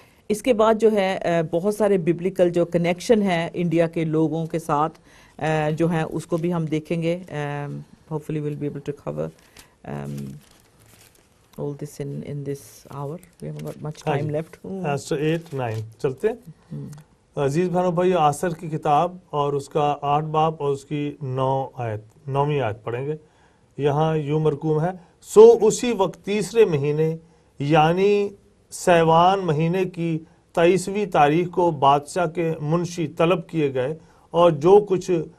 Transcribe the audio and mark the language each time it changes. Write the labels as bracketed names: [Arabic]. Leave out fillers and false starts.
[Urdu] اس کے بعد جو ہے بہت سارے ببلیکل جو کنیکشن ہے انڈیا کے لوگوں کے ساتھ جو ہیں اس کو بھی ہم دیکھیں گے. [English] hopefully we'll be able to cover all this in this hour. We haven't got much time left. [Urdu] Esther 8:9 چلتے. عزیز بہنوں بھائی آسر کی کتاب اور اس کا 8 باب اور اس کی 9ویں آیت پڑھیں گے. یہاں یوں مرقوم ہے سو اسی وقت تیسرے مہینے یعنی سیوان مہینے کی 23ویں تاریخ کو بادشاہ کے منشی طلب کیے گئے اور جو کچھ